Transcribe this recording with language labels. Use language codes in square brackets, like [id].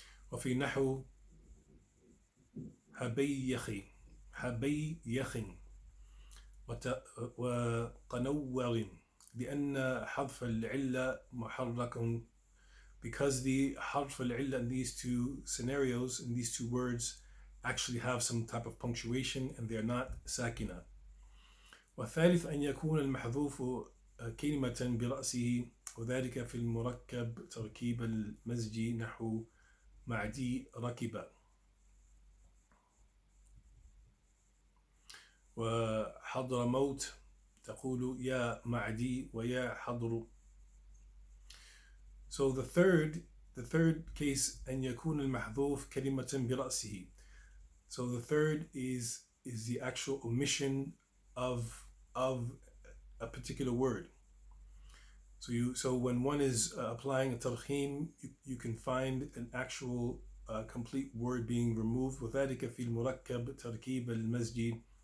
[ar] وفي نحو هبي يخ وقنور لأن حرف العلة محرك, [en] because the حرف العلة in these 2 scenarios, in these 2 words, actually have some type of punctuation and they are not ساكنة. [ar] والثالث أن يكون المحذوف كلمة برأسه وذلك في المركب تركيب المزج نحو معدي ركب وحضر موت تقول يا معدي ويا حضر. [en] So the third case [ar] أن يكون المحذوف كلمة برأسه. [en] So the third is the actual omission of a particular word. So when one is applying a tarkhim, you can find an actual complete word being removed. [ar] وذلك في المركب تركيب المزج.